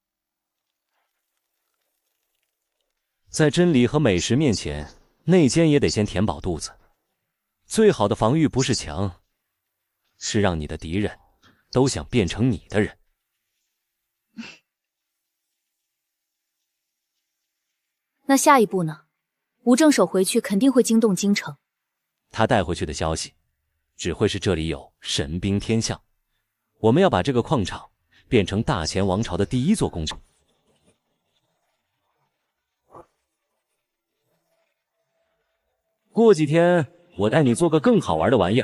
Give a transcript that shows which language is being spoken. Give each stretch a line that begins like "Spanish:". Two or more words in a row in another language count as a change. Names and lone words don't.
Chinese: 在真理和美食面前，內奸也得先填飽肚子。最好的防禦不是牆，是讓你的敵人都想變成你的人。那下一步呢？吳正守回去肯定會驚動京城。他帶回去的消息，只會是這裡有神兵天象。我們要把這個礦場變成大前王朝的第一座工程。過幾天，我帶你做個更好玩的玩意兒。